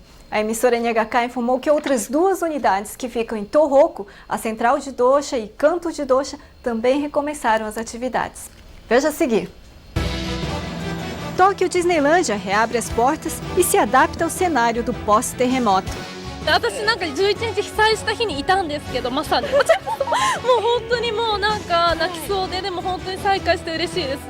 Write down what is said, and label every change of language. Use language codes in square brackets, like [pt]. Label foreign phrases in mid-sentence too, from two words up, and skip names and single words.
[pt] A emissora NHK informou que outras 2 unidades que ficam em Tohoku, a Central de Dosha e Kanto de Dosha, também recomeçaram as atividades. Veja a seguir. Tóquio Disneylândia reabre as portas e se adapta ao cenário do pós-terremoto. [ja] 私なんか11日被災した日にいたんですけど、まさにもう本当にもうなんか泣きそうで、でも本当に再開して嬉しいです。